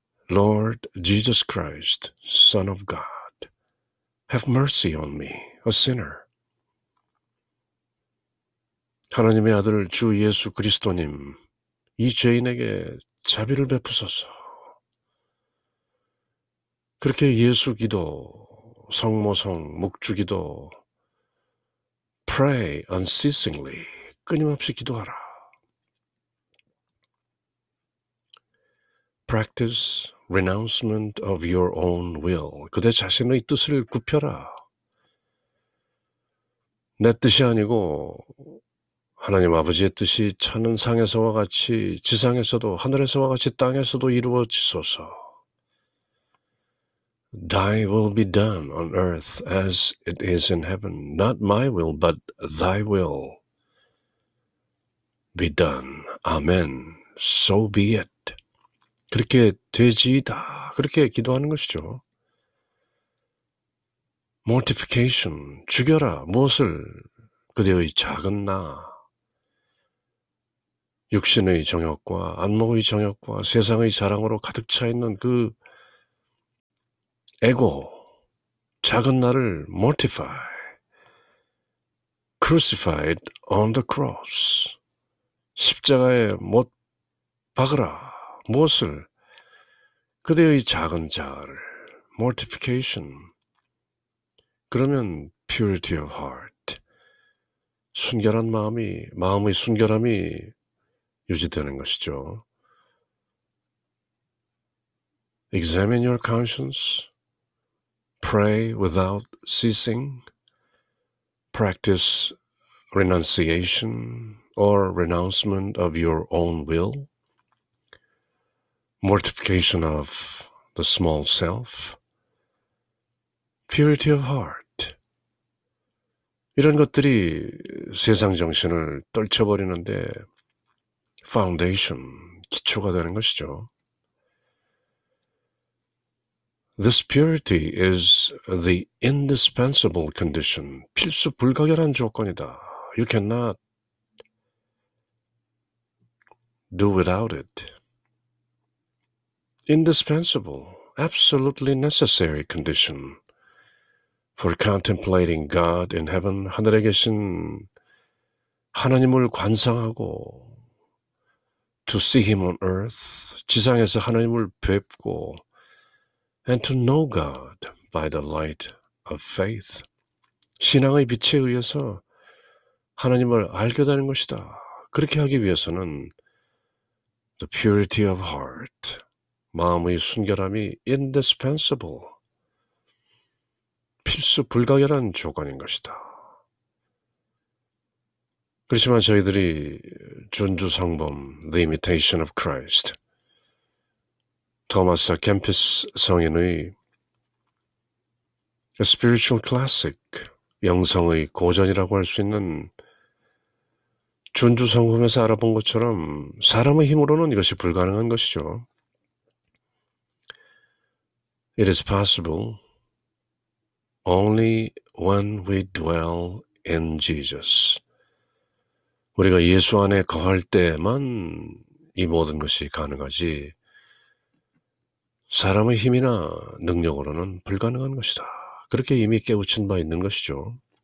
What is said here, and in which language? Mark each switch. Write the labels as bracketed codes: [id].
[en] Lord Jesus Christ, Son of God, have mercy on me, a sinner. [ko] 하나님의 아들 주 예수 그리스도님, 이 죄인에게 자비를 베푸소서. 그렇게 예수 기도, 성모성, 묵주기도, [en] pray unceasingly, [ko] 끊임없이 기도하라. [en] Practice renouncement of your own will. [ko] 그대 자신의 뜻을 굽혀라. 내 뜻이 아니고 하나님 아버지의 뜻이 천은상에서와 같이 지상에서도 하늘에서와 같이 땅에서도 이루어지소서. [en] Thy will be done on earth as it is in heaven. Not my will, but thy will be done. Amen. So be it. [ko] 그렇게 되지이다. 그렇게 기도하는 것이죠. Mortification, 죽여라. 무엇을? 그대의 작은 나, 육신의 정욕과 안목의 정욕과 세상의 자랑으로 가득 차 있는 그 에고, 작은 나를 mortify, [en] crucified on the cross, [ko] 십자가에 못 박으라. 무엇을? 그대의 작은 자아를 mortification. 그러면 [en] purity of heart, [ko] 순결한 마음의 순결함이 유지되는 것이죠. [en] Examine your conscience, pray without ceasing, practice renunciation or renouncement of your own will, mortification of the small self, purity of heart. [ko] 이런 것들이 세상 정신을 떨쳐버리는데 foundation, 기초가 되는 것이죠. [en] This purity is the indispensable condition. [ko] 필수 불가결한 조건이다. [en] You cannot do without it. Indispensable, absolutely necessary condition for contemplating God in heaven. [ko] 하늘에 계신 하나님을 관상하고 [en] to see him on earth, [ko] 지상에서 하나님을 뵙고 [en] and to know God by the light of faith. [ko] 신앙의 빛에 의해서 하나님을 알게 되는 것이다. 그렇게 하기 위해서는 [en] the purity of heart, [ko] 마음의 순결함이 indispensable, 필수 불가결한 조건인 것이다. 그렇지만 저희들이 준주성범, [en] The Imitation of Christ, [ko] 토마스 캠피스 성인의 [en] spiritual classic, [ko] 영성의 고전이라고 할 수 있는 준주성범에서 알아본 것처럼 사람의 힘으로는 이것이 불가능한 것이죠. [en] It is possible only when we dwell in Jesus. [ko] 우리가 예수 안에 거할 때만 이 모든 것이 가능하지 사람의 힘이나 능력으로는 불가능한 것이다. 그렇게 이미 깨우친 바 있는 것이죠.